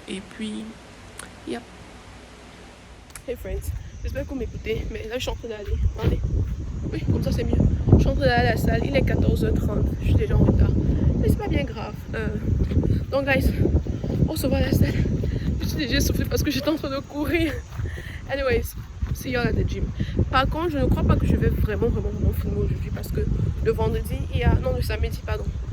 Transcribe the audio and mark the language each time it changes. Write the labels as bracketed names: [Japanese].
[French] Et puis, yep. [English] Hey friends, [French] j'espère que vous m'écoutez. Mais là, je suis en train d'aller. Attendez. Oui, comme ça, c'est mieux. Je suis en train d'aller à la salle. Il est 14h30. Je suis déjà en retard. Mais c'est pas bien grave. Donc, guys, on se voit à la salle. Je suis déjà essoufflée parce que j'étais en train de courir. [English] Anyways, see you at the gym. [French] Par contre, je ne crois pas que je vais vraiment filmer aujourd'hui parce que le vendredi, le samedi, pardon.